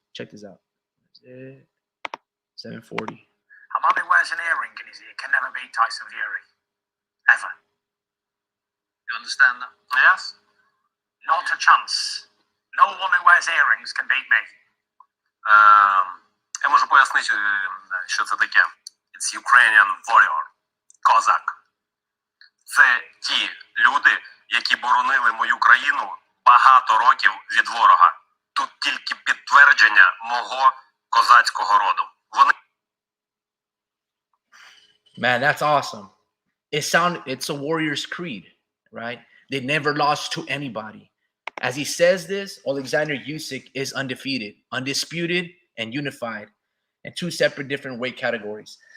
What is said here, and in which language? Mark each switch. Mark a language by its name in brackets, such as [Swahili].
[English] Check this out. 7:40. A man who wears an earring in his ear can never beat Tyson Fury. Ever. You understand that? Yes. Not a chance. No one who wears earrings can beat me. [Ukrainian] Я можу пояснити, що це таке. It's Ukrainian warrior. Козак. Це ті люди, які боронили мою країну багато років від ворога. Тут тільки підтвердження мого козацького роду. Вони... [English] Man, that's awesome. It's a warrior's creed, right? They never lost to anybody. As he says this, Alexander Usyk is undefeated, undisputed, and unified in two separate different weight categories.